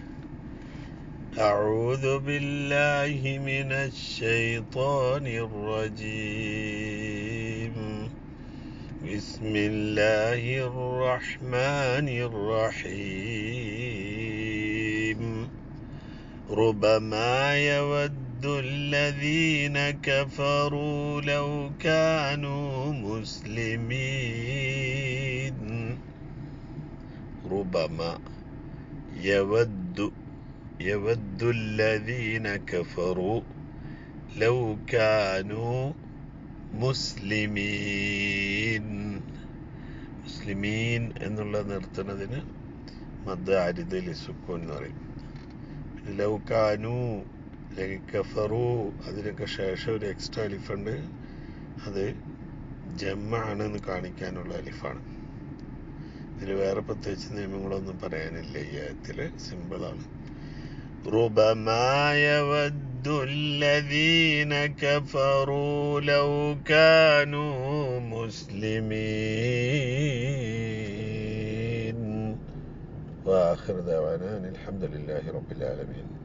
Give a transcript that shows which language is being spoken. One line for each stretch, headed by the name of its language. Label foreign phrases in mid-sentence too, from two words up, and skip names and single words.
Arabic: أعوذ بالله من الشيطان الرجيم. بسم الله الرحمن الرحيم. ربما يود الذين كفروا لو كانوا مسلمين. ربما يود الذين كفروا لو كانوا مسلمين.
Malayalam: മുസ്ലിമീൻ എന്നുള്ള നിർത്തുന്നതിന്
Arabic: مد عارض للسكون
Malayalam: എന്ന് പറയും. ലൗകാനു അല്ലെങ്കിൽ കഫറു, അതിനൊക്കെ ശേഷം ഒരു എക്സ്ട്രാ അലിഫുണ്ട്. അത് ജമ്മാണെന്ന് കാണിക്കാനുള്ള അലിഫാണ്. ഇതിന് വേറെ പ്രത്യേകിച്ച് നിയമങ്ങളൊന്നും പറയാനില്ല. ഈ ആയത്തില് സിമ്പിളാണ്.
Arabic: ربما يود الذين كفروا لو كانوا مسلمين. وآخر دعوانا الحمد لله رب العالمين.